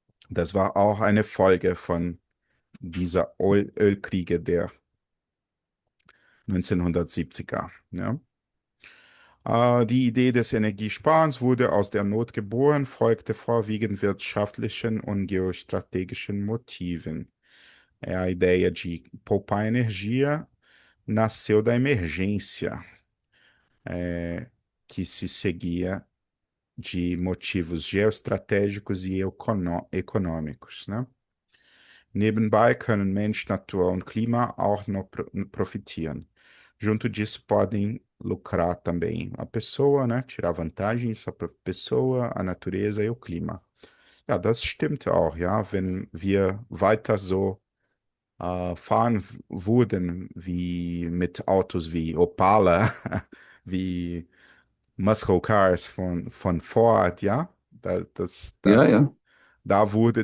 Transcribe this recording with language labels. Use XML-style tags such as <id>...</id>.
<de>das war auch eine Folge von dieser Ölkriege der 1970er. Ja. Die Idee des Energiesparens wurde aus der Not geboren, folgte vorwiegend wirtschaftlichen und geostrategischen Motiven.</de> <pt>A ideia de poupar energia nasceu da emergência, que se seguia de motivos geoestratégicos e econômicos, né?</pt> <de>Nebenbei können Mensch, Natur und Klima auch noch profitieren.</de> <pt>Junto disso podem lucrar também a pessoa, né? Tirar vantagem, só para a pessoa, a natureza e o clima.</pt> <de>Ja, das stimmt auch, ja. Wenn wir weiter so fahren würden wie mit Autos wie Opala, wie Muscle Cars von Ford, ja, Ja, ja. da wurde</de>